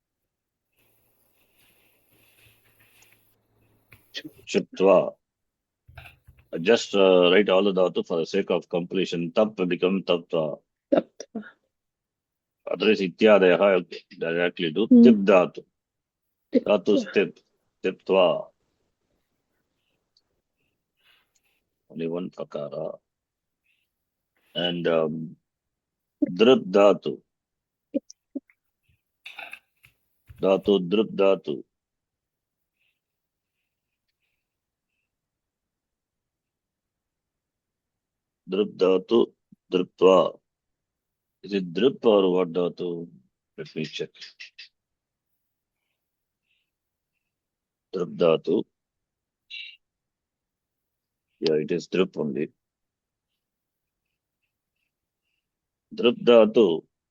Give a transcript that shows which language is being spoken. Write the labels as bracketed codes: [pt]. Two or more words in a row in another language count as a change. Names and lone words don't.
[en] Shiptva. Just write all the dhatu for the sake of completion. Tap become taptva. Taptva. Otherwise, ityadayaha directly do Hmm. tip dhatu. Dhatu Tiptva. stip. Tiptva. Only one prakara. And drup dhatu. Dhatu, drup dhatu. Drup dhatu, druptva. Is it drup or what dhatu? Let me check. Drup dhatu. Yeah, it is drup only. Drup dhatu.